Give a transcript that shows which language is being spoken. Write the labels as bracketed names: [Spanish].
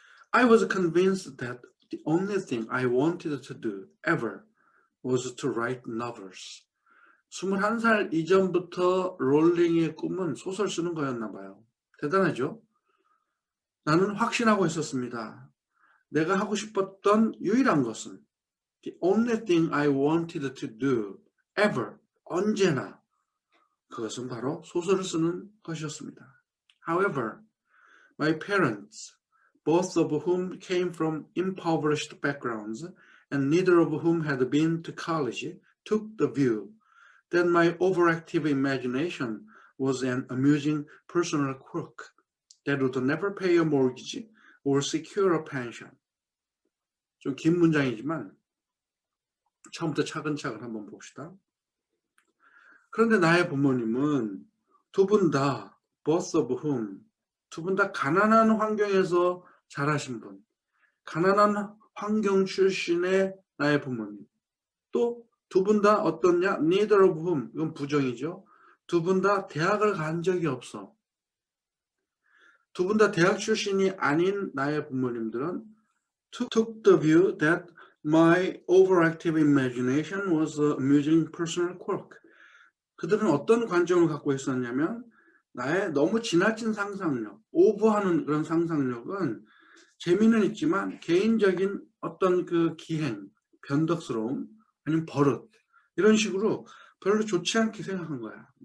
[English] I was convinced that the only thing I wanted to do ever was to write novels. [Korean] 21살 이전부터 롤링의 꿈은 소설 쓰는 거였나 봐요. 대단하죠? 나는 확신하고 있었습니다. 내가 하고 싶었던 유일한 것은 [English] the only thing I wanted to do ever, [Korean] 언제나 그것은 바로 소설을 쓰는 것이었습니다. [English] However, my parents, both of whom came from impoverished backgrounds and neither of whom had been to college, took the view that my overactive imagination was an amusing personal quirk that would never pay a mortgage or secure a pension. [Korean] 좀 긴 문장이지만 처음부터 차근차근 한번 봅시다. 그런데 나의 부모님은 두 분 다, [English] both of whom, [Korean] 두 분 다 가난한 환경에서 자라신 분, 가난한 환경 출신의 나의 부모님, 또 두 분 다 어떻냐? [English] neither of whom, [Korean] 이건 부정이죠. 두 분 다 대학을 간 적이 없어. 두 분 다 대학 출신이 아닌 나의 부모님들은 [English] took the view that my overactive imagination was a amusing personal quirk. [Korean] 그들은 어떤 관점을 갖고 있었냐면 나의 너무 지나친 상상력, 오버하는 그런 상상력은 재미는 있지만 개인적인 어떤 그 기행, 변덕스러움, 아니면 버릇 이런 식으로 별로 좋지 않게 생각한 거야.